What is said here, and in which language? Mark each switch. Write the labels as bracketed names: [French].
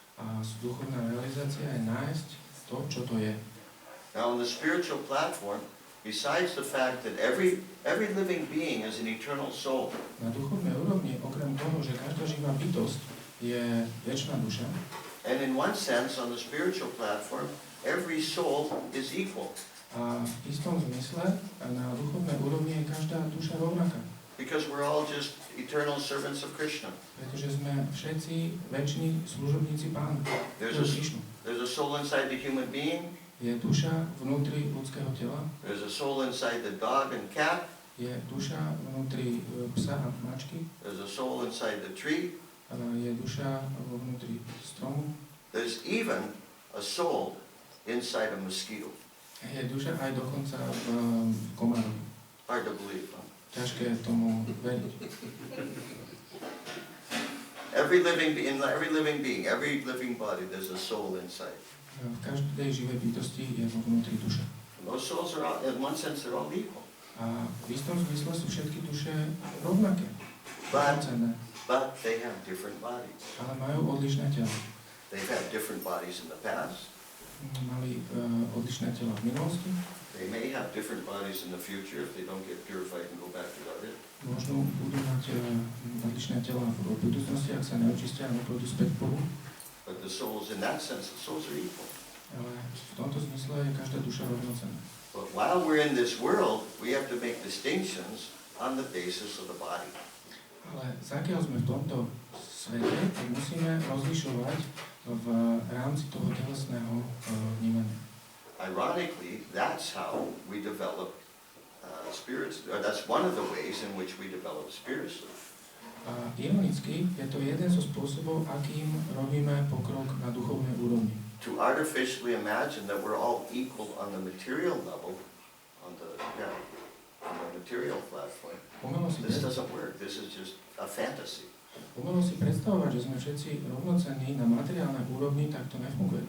[Slovak] A duchovná realizácia je nájsť to, čo to je. [English] Now, on the spiritual platform, besides the fact that every living being is an eternal soul, [Slovak] Na duchovnej úrovni, okrem toho, že každá živá bytosť je večná duša, [English] and in one sense, on the spiritual platform, every soul is equal. [Slovak] a v istom zmysle na duchovnej úrovni je každá duša rovnaká. [English] Because we're all just eternal servants of Krishna. [Slovak] Pretože sme všetci väčší služobníci Pána. [English] There's a soul inside the human being. [Slovak] Je duša vnútri ľudského tela. [English] There's a soul inside the dog and cat. [Slovak] Je duša vnútri psa a mačky. [English] There's a soul inside the tree. [Slovak] Je duša vnútri stromu. [English] There's even a soul inside a mosquito. [Slovak] Je duša aj dokonca v komárovi. [English] Hard to believe, huh? [Slovak] Ťažké tomu veriť. [English] Every living being, every living body, there's a soul inside. [Slovak] V každej živej bytosti je vo vnútri duša. [English] And those souls are all, in one sense, they're all equal. [Slovak] A v istom zmysle sú všetky duše rovnaké. [English] But they have different bodies. [Slovak] Ale majú odlišné tela. [English] They've had different bodies in the past. [Slovak] Mali odlišné tela v minulosti. [English] They may have different bodies in the future if they don't get purified and go back to Hare. [Slovak] Možno budú mať odlišné tela v budúcnosti, ak sa neočistia a nepôjdu späť k Bohu. [English] But the souls, in that sense, the souls are equal. [Slovak] Ale v tomto zmysle je každá duša rovnocenná. [English] But while we're in this world, we have to make distinctions on the basis of the body. [Slovak] Ale zakiaľ sme v tomto svete, tak musíme rozlišovať v rámci toho telesného vnímania. [English] Ironically, that's how we develop spirits. That's one of the ways in which we develop spiritually. [Slovak] A ironicky, je to jeden zo spôsobov, akým robíme pokrok na duchovnej úrovni. [English] To artificially imagine that we're all equal on the material level, on the material platform. This doesn't work. This is just a fantasy. [Slovak] Umelo si predstavovať, že sme všetci rovnocenní na materiálnej úrovni, tak to nefunguje.